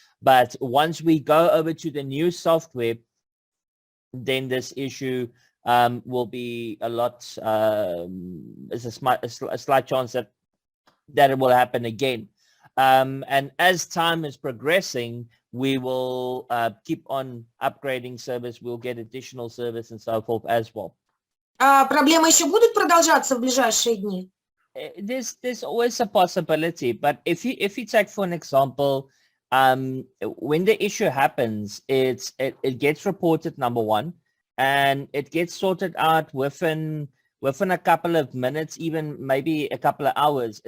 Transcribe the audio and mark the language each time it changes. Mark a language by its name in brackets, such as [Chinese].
[English] But once we go over to the new software, then this issue will be a lot. There's a slight chance that it will happen again. And as time is progressing, we will keep on upgrading service. We'll get additional service and so forth as well. [Russian] Проблемы еще будут продолжаться в ближайшие дни? [English] There's always a possibility, but if you take for an example, when the issue happens, it gets reported, number one, and it gets sorted out within a couple of minutes, even maybe a couple of hours.